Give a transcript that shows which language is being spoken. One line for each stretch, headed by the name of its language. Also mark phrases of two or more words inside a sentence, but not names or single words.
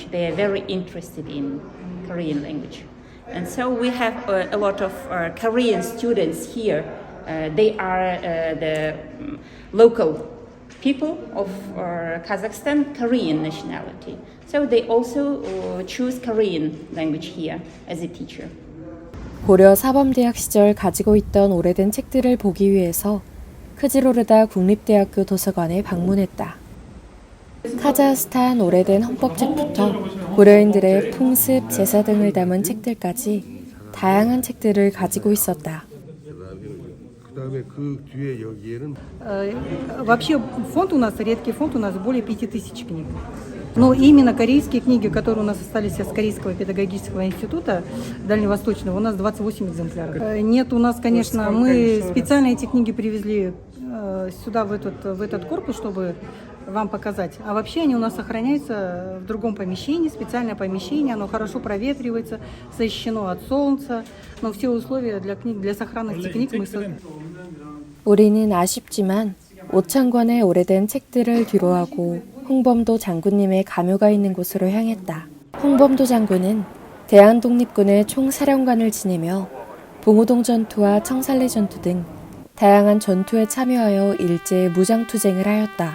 English: They are very interested in Korean language. And so we have a lot of Korean students here. They are the local people of Kazakhstan, Korean nationality. So they also choose Korean language here as a teacher.
Korean: 고려 사범대학 시절 가지고 있던 오래된 책들을 보기 위해서 크지로르다 국립대학교 도서관에 방문했다. 카자흐스탄 오래된 헌법책부터 고려인들의 풍습, 제사 등을 담은 책들까지 다양한 책들을 가지고 있었다.
Russian: Вообще фонд у нас, редкий фонд у нас более 5000 книг. Но именно корейские книги, которые у нас остались из Корейского педагогического института дальневосточного, у нас 28 экземпляров. Нет, у нас, конечно, мы специально эти книги привезли сюда, в этот корпус, чтобы вам показать. А вообще они у нас сохраняются в другом помещении, специальное помещение, оно хорошо проветривается, защищено от солнца, но все условия для книг, для сохранности книг мы
Korean: 우리는 아쉽지만 5,000권의 오래된 책들을 뒤로하고 홍범도 장군님의 가묘가 있는 곳으로 향했다. 홍범도 장군은 대한독립군의 총사령관을 지내며 봉오동 전투와 청산리 전투 등 다양한 전투에 참여하여 일제의 무장투쟁을 하였다.